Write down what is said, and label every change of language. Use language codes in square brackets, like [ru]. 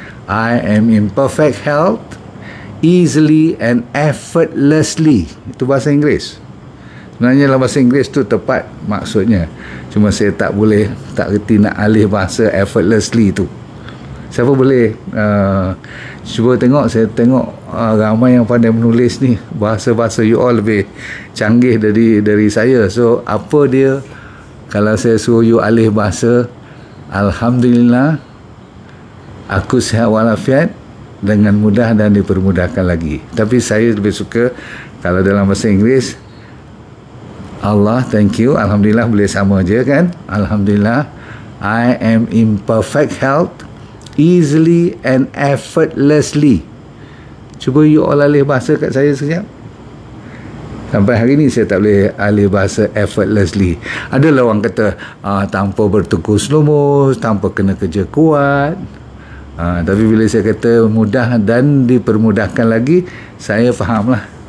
[en] I am in perfect health easily and effortlessly. [ms] Itu bahasa Inggeris. Sebenarnya dalam bahasa Inggeris tu tepat maksudnya. Cuma saya tak reti nak alih bahasa effortlessly tu. Siapa boleh cuba tengok, saya tengok ramai yang pandai menulis ni. Bahasa-bahasa you all lebih canggih dari saya. So apa dia kalau saya suruh you alih bahasa, Alhamdulillah aku sihat walafiat dengan mudah dan dipermudahkan lagi. Tapi saya lebih suka kalau dalam bahasa Inggeris, Allah, thank you, Alhamdulillah boleh sama je kan. [en] Alhamdulillah I am in perfect health easily and effortlessly. [ms] Cuba you all alih bahasa kat saya sekejap. Sampai hari ni saya tak boleh alih bahasa effortlessly. Adalah orang kata tanpa bertekus lumus, tanpa kena kerja kuat. Tapi bila saya kata mudah dan dipermudahkan lagi, saya faham lah.